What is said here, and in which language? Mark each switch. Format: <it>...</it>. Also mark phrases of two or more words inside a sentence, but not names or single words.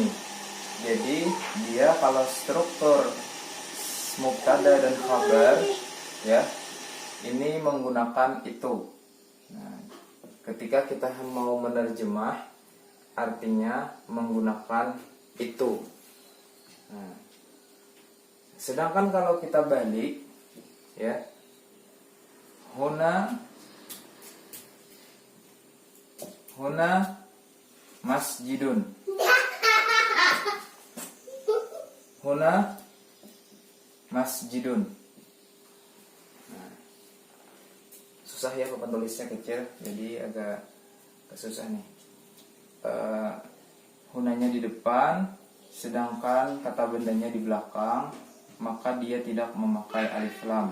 <id>Jadi dia kalau struktur mubtada dan khabar, ya, ini menggunakan itu. Nah, ketika kita mau menerjemah, artinya menggunakan itu. Nah, sedangkan kalau kita balik,</id> <ar>ya, هنا مسجد. هنا مسجد.</ar> <id>Nah, susah ya papan tulisnya kecil, jadi agak susah nih. Hunanya di depan, sedangkan kata bendanya di belakang, maka dia tidak memakai alif lam.</id>